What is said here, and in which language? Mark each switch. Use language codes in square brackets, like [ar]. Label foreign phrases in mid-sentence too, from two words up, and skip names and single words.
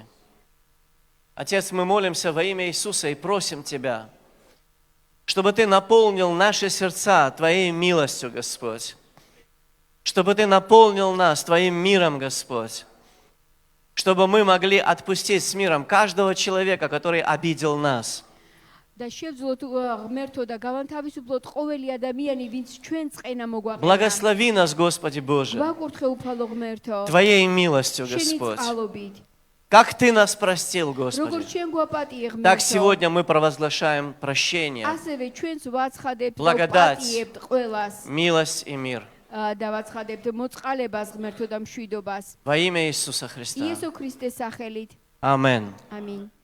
[ru] Отец, мы молимся во имя Иисуса и просим Тебя, чтобы Ты наполнил наши сердца Твоей милостью, Господь. Чтобы Ты наполнил нас Твоим миром, Господь. Чтобы мы могли отпустить с миром каждого человека, который обидел нас. [ka] და შევძლოთ ღმერთო და გავანთავისუფლოთ ყოველი ადამიანი, ვინც ჩვენ წენა მოგვაყენა. [ru] Благослови нас, Господи Боже, [ka] გვაკურთხე უფალო ღმერთო. [ru] Твоей милостью, [ka] შენი [ru] Господь. [ka] წყალობით. [ru] Как Ты нас простил, [ka] როგორც [ru] Господи. [ka] ჩვენ გვაპატიე ღმერთო. [ru] Так сегодня мы провозглашаем прощение, [ka] ასევე ჩვენს ვაცხადებთ [ru] благодать, [ka] პატიებთ ყველას. [ru] милость и мир. [ka] და ვაცხადებთ მოწყალებას ღმერთო და მშვიდობას. [ru] Во имя Иисуса Христа. [ka] იესო ქრისტეს სახელით. [ru] Аминь. [ka] ამინ.